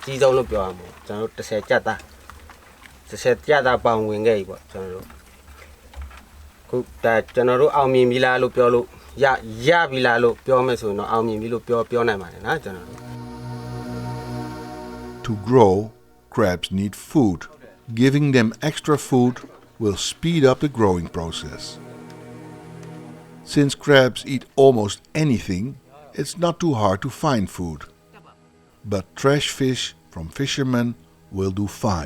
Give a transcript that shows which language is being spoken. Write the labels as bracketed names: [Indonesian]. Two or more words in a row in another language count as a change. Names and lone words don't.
[Burmese] ကြီးဆုံးလို့ပြောရမှာကျွန်တော်တို့30ကျပ်သား30ကျပ်သားပေါင်ဝင်ခဲ့ပြီပေါ့ကျွန်တော်တို့ခုဒါကျွန်တော်တို့အောင်မြင်ပြီလားလို့ပြောလို့ရပြီလားလို့ပြောမယ်ဆိုရင်တော့အောင်မြင်ပြီလို့ပြောနိုင်ပါတယ်နော်ကျွန်တော်တို့ [English] To grow, crabs need food. Giving them extra food will speed up the growing process. Since crabs eat almost anything, it's not too hard to find food. But trash fish from fishermen will do fine.